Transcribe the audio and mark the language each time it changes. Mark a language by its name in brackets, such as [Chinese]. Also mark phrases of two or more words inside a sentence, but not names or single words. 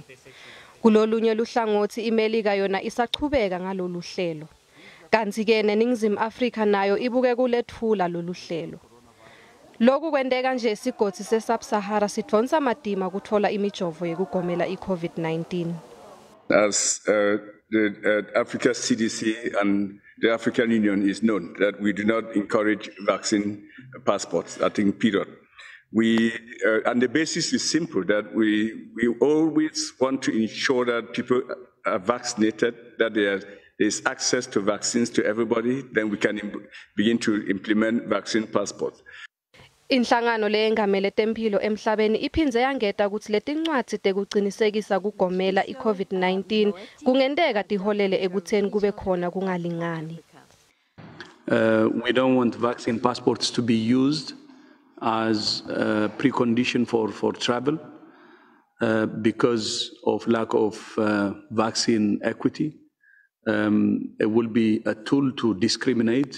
[Swati] Kulolunye luhlangothi iMelika yona isachubeka ngalolu hlelo. Kanti ke neNingizimu Africa nayo ibuke kulethfula lolu hlelo. Lokhu kwendeka nje isigodi se-Sub-Sahara sidonsa madima kuthola imijovo yekugomela i-COVID-19. [English] As the Africa CDC and the African Union is known that we do not encourage vaccine passports, I think, period. And the basis is simple, that we always want to ensure that people are vaccinated, that there is access to vaccines to everybody, then we can begin to implement vaccine passports. [Swati] Inhlangano leyangemele temphilo emhlabeni iphindze yangeta ukuthi letincwadzi tekucinisekisa kugomela i-COVID-19 kungendeka tiholele ekutheni kube khona kungalingani. [English] We don't want vaccine passports to be used as a precondition for travel because of lack of vaccine equity. It will be a tool to discriminate.